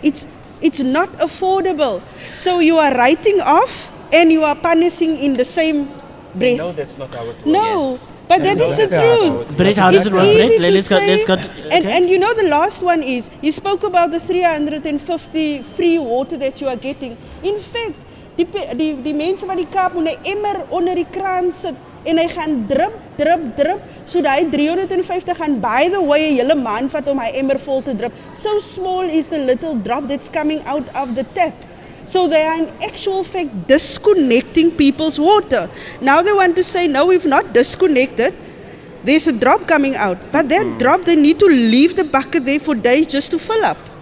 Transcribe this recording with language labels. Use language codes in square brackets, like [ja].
[en] It's not affordable. So you are writing off and you are punishing in the same breath. No, that's not how it works. No. Yes. But that is the truth. Brett, how does it work? Brett, let's go. And the last one is, you spoke about the 350 free water that you are getting. [af] In fact, die mense van die Kaap moet 'n emmer onder die kraan sit en hy gaan drup, so daai 350 gaan [en] by the way [af] 'n hele maand vat om hy emmer vol te drup. [en] So small is the little drop that's coming out of the tap. So they are in actual fact disconnecting people's water. Now they want to say, no, we've not disconnected. There's a drop coming out. But that drop, they need to leave the bucket there for days just to fill up.